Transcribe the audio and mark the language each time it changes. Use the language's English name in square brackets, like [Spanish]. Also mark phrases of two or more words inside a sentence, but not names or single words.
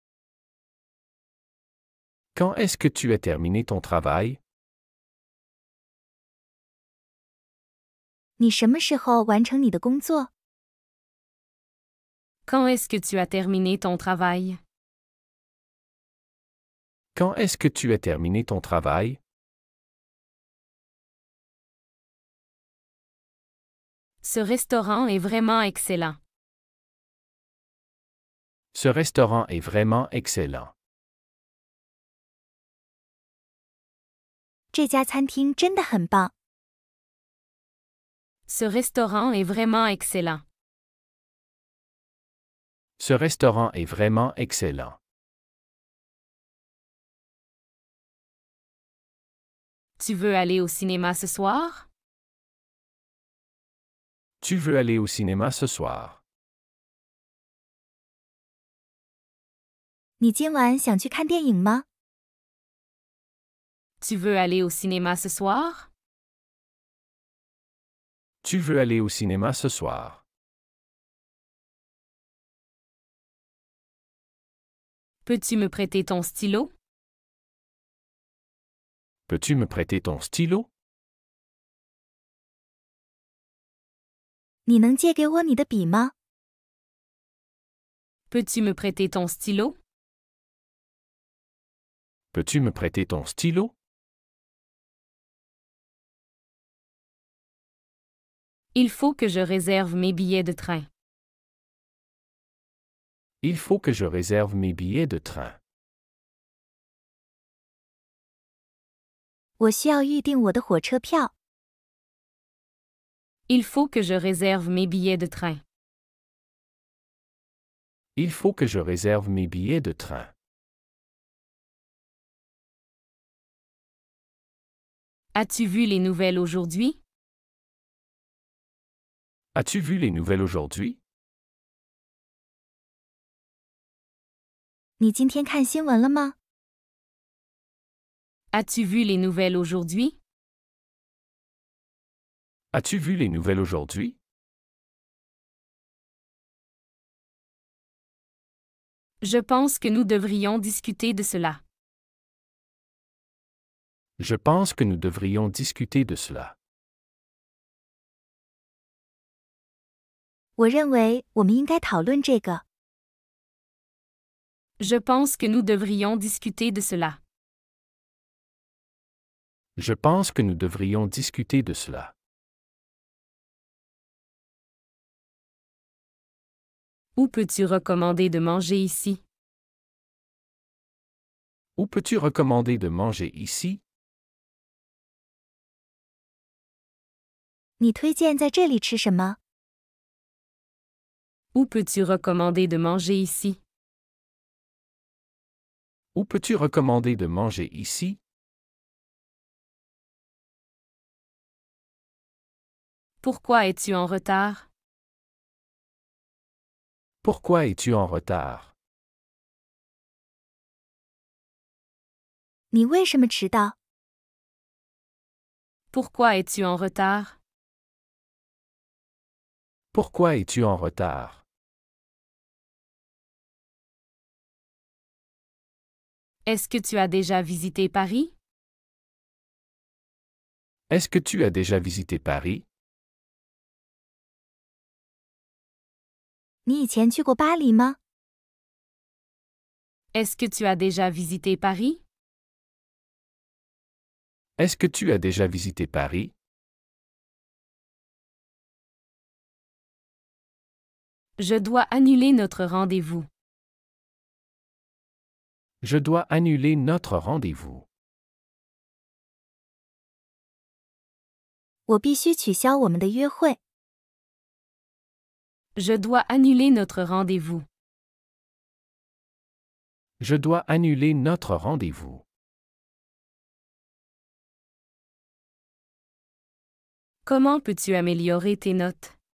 [French] Quand est-ce que tu as terminé ton travail? [Chinese] 你什么时候完成你的工作？ [French] Quand est-ce que tu as terminé ton travail? Quand est-ce que tu as terminé ton travail? Ce restaurant est vraiment excellent. Ce restaurant est vraiment excellent. [Chinese] 这家餐厅真的很棒。 [French] Ce restaurant est vraiment excellent. Ce restaurant est vraiment excellent. Tu veux aller au cinéma ce soir? Tu veux aller au cinéma ce soir? [Chinese] 你今晚想去看电影吗？ [French] Tu veux aller au cinéma ce soir? Tu veux aller au cinéma ce soir? Peux-tu me prêter ton stylo? Peux-tu me prêter ton stylo? [Chinese] 你能借给我你的笔吗？ [French] Peux-tu me prêter ton stylo? Peux-tu me prêter ton stylo? Il faut que je réserve mes billets de train. Il faut que je réserve mes billets de train. [Chinese] 我需要预订我的火车票。 [French] Il faut que je réserve mes billets de train. Il faut que je réserve mes billets de train. As-tu vu les nouvelles aujourd'hui? As-tu vu les nouvelles aujourd'hui? [Chinese] 你今天看新闻了吗？ [French] As-tu vu les nouvelles aujourd'hui? As-tu vu les nouvelles aujourd'hui? Je pense que nous devrions discuter de cela. Je pense que nous devrions discuter de cela. [Chinese] 我认为我们应该讨论这个。 [French] Je pense que nous devrions discuter de cela. Je pense que nous devrions discuter de cela. Où peux-tu recommander de manger ici? Où peux-tu recommander de manger ici? [Chinese] 你推荐在这里吃什么？ [French] Où peux-tu recommander de manger ici? Où peux-tu recommander de manger ici? Pourquoi es-tu en retard? Pourquoi es-tu en retard? [Chinese] 你为什么迟到？ [French] Pourquoi es-tu en retard? Pourquoi es-tu en retard? Est-ce que tu as déjà visité Paris? Est-ce que tu as déjà visité Paris? [Chinese] 你以前去过巴黎吗？ [French] Est-ce que tu as déjà visité Paris? Est-ce que tu as déjà visité Paris? Je dois annuler notre rendez-vous. Je dois annuler notre rendez-vous. [Chinese] 我必须取消我们的约会。 [French] Je dois annuler notre rendez-vous. Je dois annuler notre rendez-vous. Comment peux-tu améliorer tes notes?